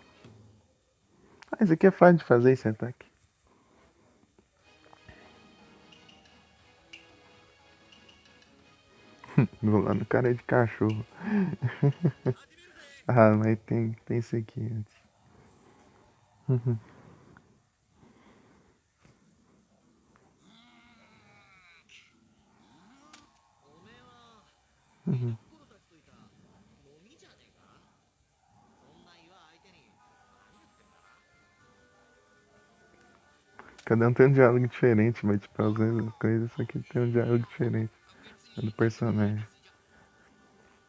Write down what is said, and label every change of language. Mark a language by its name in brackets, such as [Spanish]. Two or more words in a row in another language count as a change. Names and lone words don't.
[Portuguese] Ah, esse aqui é fácil de fazer esse ataque. Vou lá no cara de cachorro. Ah, mas tem esse aqui antes. Uhum. [Japanese] おめえは江戸っ子たちといた飲みじゃねえか。そんな岩相手に何やってんだ。 [Portuguese] Cada um tem um diálogo diferente, mas tipo, às vezes as coisas, só que tem um diálogo diferente do personagem.